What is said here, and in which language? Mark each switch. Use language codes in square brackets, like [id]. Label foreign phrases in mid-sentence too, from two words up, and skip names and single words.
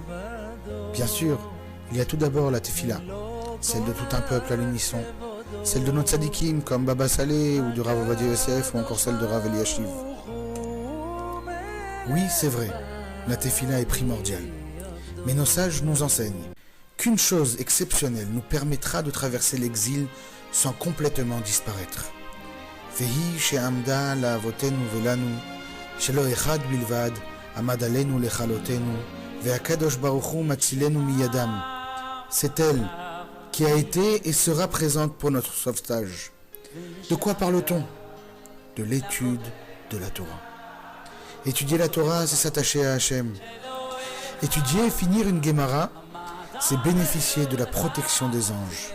[fr] Bien sûr, il y a tout d'abord la Tefila, celle de tout un peuple à l'unisson, celle de nos tzadikim comme Baba Saleh ou de Rav Ovadia Yosef ou encore celle de Rav Eliashiv. Oui, c'est vrai, la Tefila est primordiale. Mais nos sages nous enseignent qu'une chose exceptionnelle nous permettra de traverser l'exil sans complètement disparaître. [he] והיא שעמדה לאבותינו ולנו שלא אחד בלבד עמד עלינו לכלותנו והקדוש ברוך הוא מצילנו מידם. [fr] C'est elle qui a été et sera présente pour notre sauvetage. De quoi parle-t-on? De l'étude de la Torah. Étudier la Torah, c'est s'attacher à Hachem. Étudier et finir une Gemara, c'est bénéficier de la protection des anges.